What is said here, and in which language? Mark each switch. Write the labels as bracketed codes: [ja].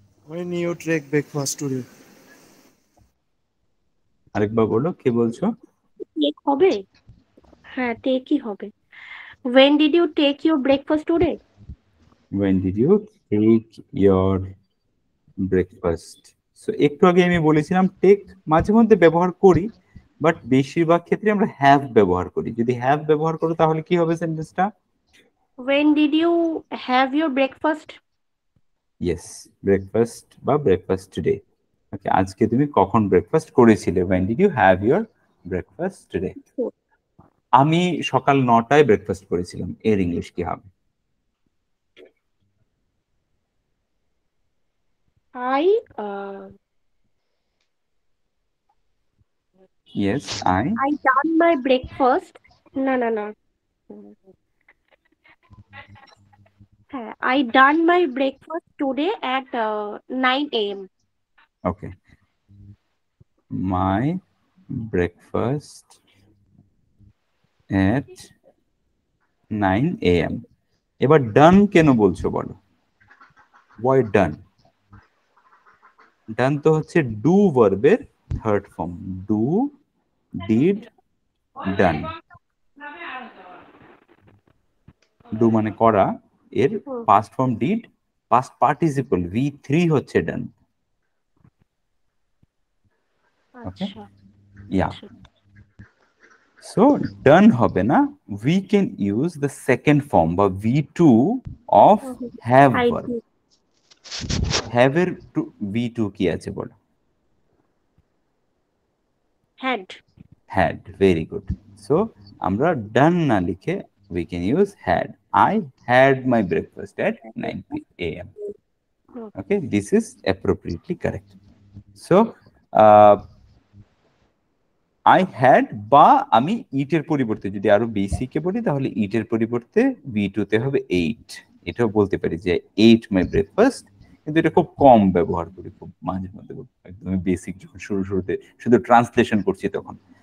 [en] When you take breakfast today? [bn] আরেকবার বলো, কে বলছো? Take হবে, হ্যাঁ টেকই হবে। [en] When did you take your breakfast today? When did you take your breakfast? [bn] So একটু আগে আমি বলেছিলাম টেক মাঝে মধ্যে ব্যবহার করি, বাট বেশিরভাগ ক্ষেত্রে আমরা হ্যাভ ব্যবহার করি। যদি হ্যাভ ব্যবহার করো তাহলে কি হবে সেন্টেন্সটা? [en] When did you have your breakfast? Yes, breakfast বা breakfast today. Okay, [bn] আজকে তুমি কখন ব্রেকফাস্ট করেছিলে? [en] When did you have your breakfast today? [bn] আমি সকাল 9টায় ব্রেকফাস্ট করেছিলাম, এর ইংলিশ কি হবে? [en] I yes, I done my breakfast. [bn] না হ্যাঁ, [en] I done my breakfast today at 9 a.m. Okay, my breakfast at 9 AM। [bn] এবার ডান কেন বলছো বলো? ওয়াই ডান? ডান তো হচ্ছে ডু ভার্বের third form, do, did, done. Do মানে করা, এর past form did, past participle V3 হচ্ছে ডান। [en] okay, [bn] আচ্ছা [en] yeah, so [bn] ডান হবে না, [en] we can use the second form বা V2 of have I verb। did. [bn] have এর V2 কি আছে বলো? [en] Had. had, very good। so [bn] আমরা [en] done [bn] না লিখে [en] we can use had। I had my breakfast at 9 AM। okay, this is appropriately correct। [bn] so I had বা আমি eat এর পরিবর্তে যদি আরো বেসিক এ বলি তাহলে eat এর পরিবর্তে V2 তে হবে ate। এটাও বলতে পারি যে [en] ate my breakfast, [bn] কিন্তু এটা খুব কম ব্যবহার করি, খুব মাঝে মধ্যে, একদমই বেসিক যখন শুরুতে শুধু ট্রান্সলেশন করছি তখন।